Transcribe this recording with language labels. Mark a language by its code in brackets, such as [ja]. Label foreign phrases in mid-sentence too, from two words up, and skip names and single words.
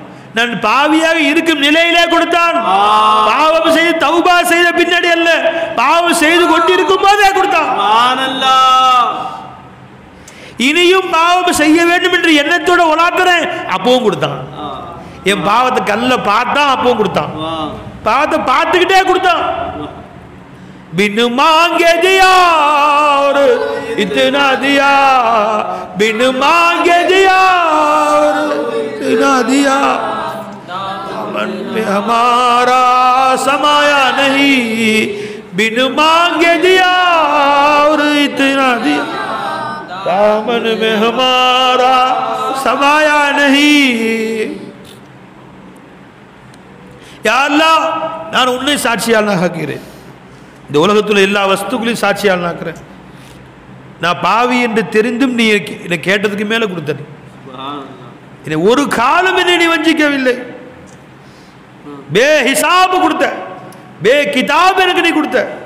[ta] நான் பாவியாக இருக்கும் நிலையிலே கொடுத்தான். பாவம் செய்து தௌபா செய்த பின்னாடி அல்ல, பாவம் செய்து கொண்டிருக்கும் போதே கொடுத்தான். இனியும் பாவம் செய்ய வேண்டும் என்று எண்ணத்தோட உலாக்குறேன், அப்பவும் கொடுத்தான். என் பாவத்தை கல்ல பார்த்தான், அப்பவும் கொடுத்தான். பாவத்தை பார்த்துக்கிட்டே கொடுத்தான். [hi] बिन मांगे दिया और इतना दिया, बिन मांगे दिया और इतना दिया, मन में हमारा समाया नहीं, बिन मांगे दिया और इतना दिया, दामन में हमारा समाया नहीं. या अल्लाह, [ta] நான் உன்னை சாட்சியாளனாக ஆக்குகிறேன். இந்த உலகத்தில் எல்லா வஸ்துக்களையும் சாட்சியாளனாக்குறேன். நான் பாவி என்று தெரிந்தும் நீ என்னை கேட்டதுக்கு மேலே கொடுத்த, நீ ஒரு காலம் என்னை நீ வஞ்சிக்கவில்லை. பே ஹிசாப் கொடுத்த, பே கிதாப் எனக்கு நீ கொடுத்த.